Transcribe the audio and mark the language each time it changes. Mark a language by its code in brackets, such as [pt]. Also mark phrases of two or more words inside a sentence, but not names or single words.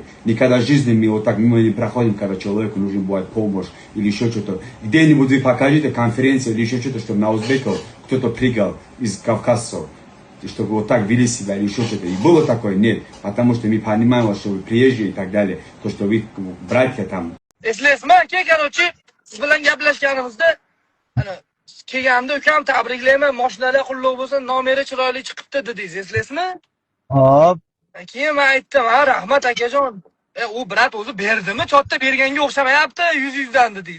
[ru] Никогда в жизни мы вот так мимо не проходим, когда человеку нужен будет помощь или еще что-то. Где-нибудь вы покажите конференцию или еще что-то, чтобы на узбеков кто-то прыгал из кавказцев. И чтобы вот так вели себя или еще что-то. И было такое? Нет. Потому что мы понимаем, что вы приезжие и так далее. То, что вы братья там. [uz] Eslaysizmi aka, короче, siz bilan gaplashganimizda, ana kelganda ukam tabriklayman, mashinalar qulluq bo'lsin, nomeri chiroyli chiqibdi dedingiz, eslaysizmi? Hop. Keyin men aytdim, "Ha, rahmat akajon. U brat o'zi berdimi? Chotda berganga o'xshamayapti, 100dan dedingiz."